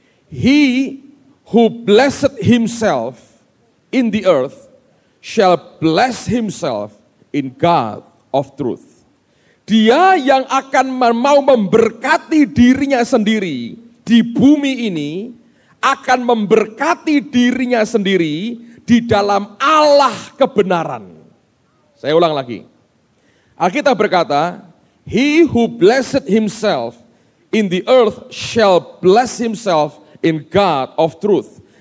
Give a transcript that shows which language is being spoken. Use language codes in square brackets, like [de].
[en] He who blessed himself in the earth shall bless himself in God of truth. [id] Dia yang akan mau memberkati dirinya sendiri di bumi ini akan memberkati dirinya sendiri di dalam Allah kebenaran. Saya ulang lagi. Alkitab berkata, [en] he who blessed himself in the earth shall bless himself in God of truth.